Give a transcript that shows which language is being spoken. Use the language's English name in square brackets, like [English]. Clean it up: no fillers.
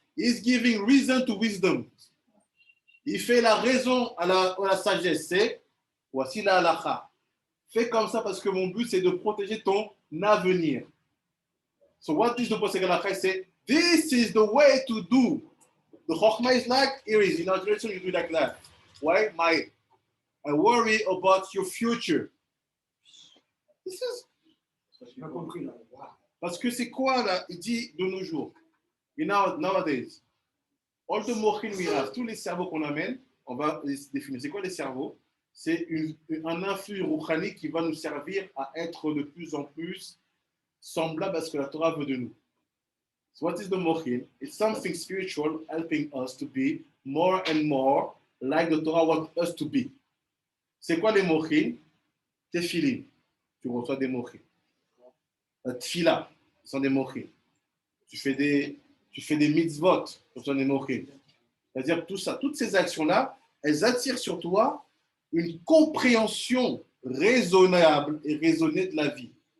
[English] He's giving reason to wisdom. [French] Il fait la raison à la sagesse. C'est, voici la Halacha. Fais comme ça parce que mon but, c'est de protéger ton avenir. [English] So what is the Posek Halacha? Say, this is the way to do. The Chokhmah is like, here is, in our tradition, you do like that. Why? I worry about your future. This is- [French] J'ai pas compris là. Parce que c'est quoi là? Il dit de nos jours. [English] Nowadays, all the mochin we have, [French] tous les cerveaux qu'on amène, on va les définir. C'est quoi les cerveaux? C'est un influx rouhani qui va nous servir à être de plus en plus semblable à ce que la Torah veut de nous. [English] So what is the mochin? It's something spiritual helping us to be more and more like the Torah wants us to be. [French] C'est quoi les mochin? Tefillin, tu reçois des mochin. Tfila, ce sont des mochin. Tu fais des mitzvot, ce sont des mochin. C'est-à-dire tout ça, toutes ces actions-là, elles attirent sur toi une compréhension raisonnable et raisonnée de la vie.